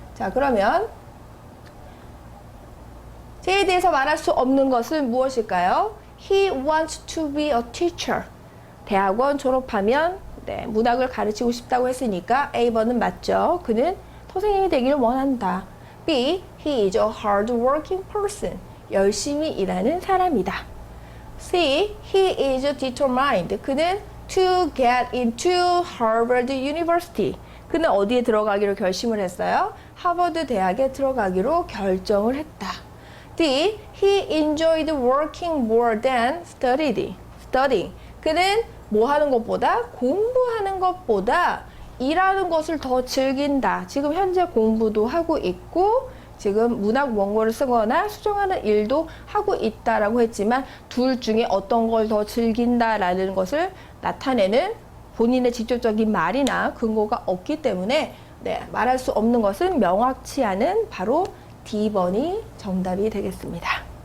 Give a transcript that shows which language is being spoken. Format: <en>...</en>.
<ko>자, 그러면 J에 대해서 말할 수 없는 것은 무엇일까요?</ko> <en>He wants to be a teacher.</en> <ko>대학원 졸업하면 문학을 가르치고 싶다고 했으니까 A번은 맞죠. 그는 선생님이 되기를 원한다.</ko> <en>B. He is a hard-working person.</en> <ko>열심히 일하는 사람이다.</ko> <en>C. He is determined.</en> <ko>그는</ko> <en>to get into Harvard University.</en> <ko>그는 어디에 들어가기로 결심을 했어요? 하버드 대학에 들어가기로 결정을 했다.</ko> <en>D. He enjoyed working more than studying.</en> <ko>그는 뭐 하는 것보다? 공부하는 것보다 일하는 것을 더 즐긴다. 지금 현재 공부도 하고 있고 지금 문학 원고를 쓰거나 수정하는 일도 하고 있다라고 했지만 둘 중에 어떤 걸 더 즐긴다라는 것을 나타내는 본인의 직접적인 말이나 근거가 없기 때문에 말할 수 없는 것은 명확치 않은 바로 D번이 정답이 되겠습니다.</ko>